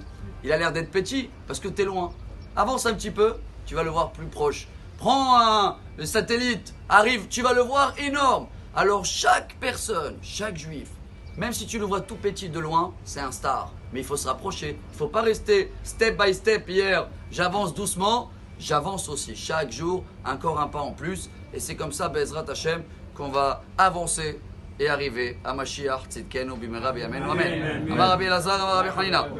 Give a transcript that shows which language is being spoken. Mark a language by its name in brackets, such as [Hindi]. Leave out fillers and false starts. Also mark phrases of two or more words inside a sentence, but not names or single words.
[French] Il a l'air d'être petit parce que tu es loin. Avance un petit peu, tu vas le voir plus proche. Prends le satellite, arrive, tu vas le voir énorme. Alors chaque personne, chaque juif, même si tu le vois tout petit de loin, c'est un star. Mais il faut se rapprocher. Il ne faut pas rester [English] step by step [French] hier. J'avance doucement, j'avance aussi. Chaque jour, encore un pas en plus. Et c'est comme ça, [Hebrew] בעזרת השם, [French] qu'on va avancer et arriver à [Hebrew] משיח צדקנו במהרה בימינו. [French] Amen. [Hebrew] אמר רבי אלעזר אמר רבי חנינא.